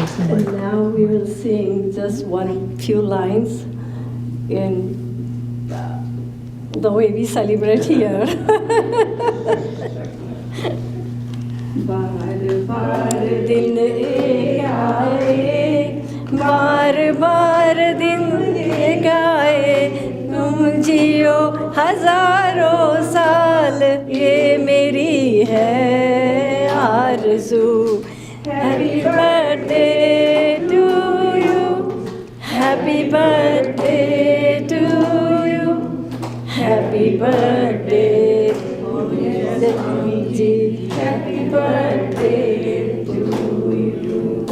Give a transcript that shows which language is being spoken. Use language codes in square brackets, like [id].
[en] And now we will sing just few lines in the way we celebrate here. [hi] बार बार दिन एक आए, बार बार दिन एक आए, तुम जियो हजारों साल, ये मेरी है आरज़ू. [en] Happy birthday to you, happy birthday to you, happy birthday, Sadhviji, happy birthday to you.